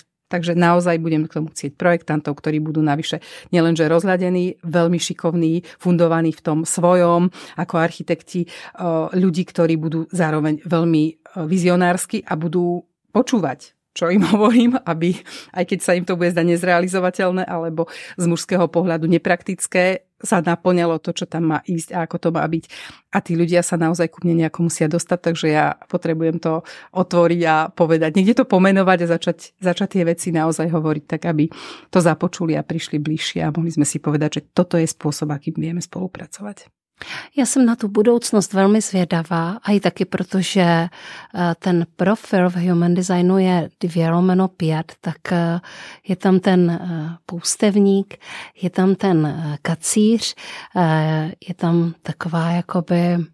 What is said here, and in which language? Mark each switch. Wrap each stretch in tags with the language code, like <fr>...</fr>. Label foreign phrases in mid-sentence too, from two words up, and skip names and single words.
<sk>Takže naozaj budem k tomu chcieť projektantov, ktorí budú navyše nielenže rozhľadení, veľmi šikovní, fundovaní v tom svojom, ako architekti, ľudí, ktorí budú zároveň veľmi vizionársky a budú počúvať, čo im hovorím, aby, aj keď sa im to bude zdať nezrealizovateľné alebo z mužského pohľadu nepraktické, sa naplňalo to, čo tam má ísť a ako to má byť. A tí ľudia sa naozaj ku mne nejako musia dostať, takže ja potrebujem to otvoriť a povedať. Niekde to pomenovať a začať tie veci naozaj hovoriť tak, aby to započuli a prišli bližšie a mohli sme si povedať, že toto je spôsob, akým vieme spolupracovať.</sk> <cs>Já jsem na tu budoucnost velmi zvědavá a i taky, protože ten profil v Human Designu je 2/5, tak je tam ten poustevník, je tam ten kacíř, je tam taková jakoby</cs>